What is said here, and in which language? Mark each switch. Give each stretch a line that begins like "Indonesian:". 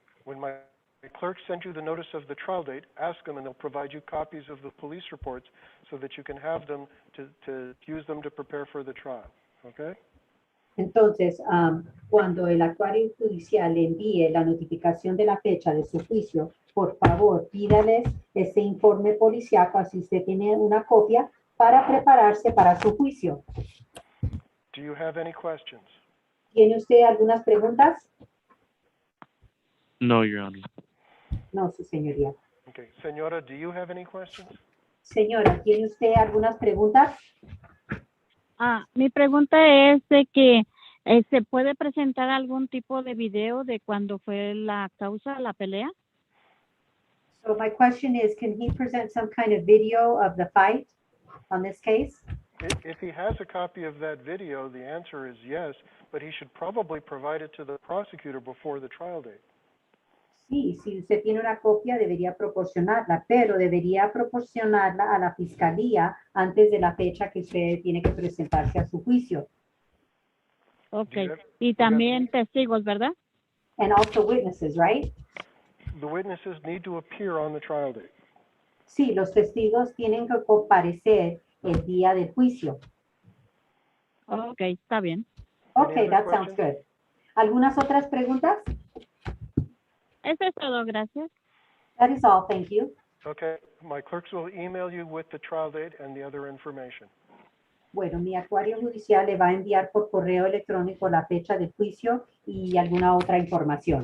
English: When my clerks send you the notice of the trial date, ask them and they'll provide you copies of the police reports so that you can have them to use them to prepare for the trial. Okay?
Spanish: Entonces, cuando el actuario judicial le envíe la notificación de la fecha de su juicio, por favor, pídales ese informe policíaco, así usted tiene una copia para prepararse para su juicio.
English: Do you have any questions?
Spanish: ¿Tiene usted algunas preguntas?
English: No, Your Honor.
Spanish: No, su señoría.
English: Okay. Señora, do you have any questions?
Spanish: Señora, ¿tiene usted algunas preguntas? Mi pregunta es de que ¿se puede presentar algún tipo de video de cuando fue la causa, la pelea?
English: So my question is, can he present some kind of video of the fight on this case? If he has a copy of that video, the answer is yes, but he should probably provide it to the prosecutor before the trial date.
Spanish: Sí, si usted tiene una copia, debería proporcionarla, pero debería proporcionarla a la fiscalía antes de la fecha que usted tiene que presentarse a su juicio.
English: Ok.
Spanish: Y también testigos, ¿verdad?
English: And also witnesses, right? The witnesses need to appear on the trial date.
Spanish: Sí, los testigos tienen que comparecer el día del juicio. Ok, está bien.
English: Okay, that sounds good.
Spanish: ¿Algunas otras preguntas? Eso es todo, gracias.
English: That is all, thank you. Okay, my clerks will email you with the trial date and the other information.
Spanish: Bueno, mi actuario judicial le va a enviar por correo electrónico la fecha del juicio y alguna otra información.